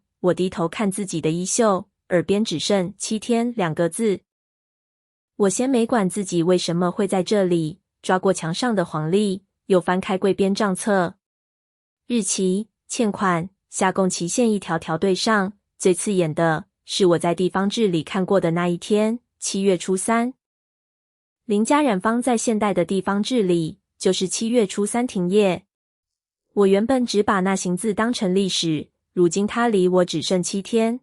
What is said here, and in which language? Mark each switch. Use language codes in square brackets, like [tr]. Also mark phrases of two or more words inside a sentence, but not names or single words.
[zh] 我低頭看自己的衣袖，耳邊只剩7天2個字。我先沒管自己為什麼會在這裡，抓過牆上的黃曆，又翻開櫃邊賬冊，日期、欠款、下供期限一條條對上，最刺眼的是我在地方志裡看過的那一天，7月初3。林家染坊在現代的地方志裡就是7月初3停業。我原本只把那行字當成歷史，如今它離我只剩7天。